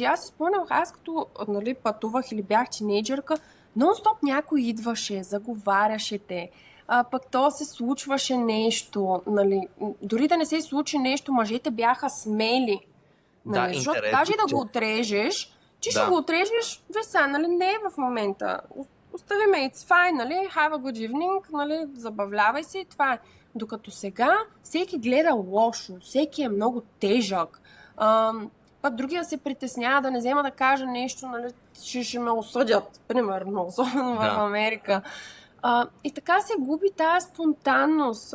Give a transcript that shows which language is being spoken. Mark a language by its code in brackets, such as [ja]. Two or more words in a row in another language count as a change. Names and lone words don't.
[bg] Аз си спомням, аз като пътувах или бях тинейджърка, нон-стоп някой идваше, заговаряше те. Пък то се случваше нещо. Нали. Дори да не се случи нещо, мъжете бяха смели. Нали, защото даже да го отрежеш, ще го отрежеш, виж сега, нали, не е в момента. Остави ме, [en] it's fine, нали, have a good evening, [bg] нали, забавлявай се и това е. Докато сега всеки гледа лошо, всеки е много тежък. Пък другия се притеснява да не взема да кажа нещо, нали, ще ме осъдят, примерно, особено в Америка. И така се губи тази спонтанност.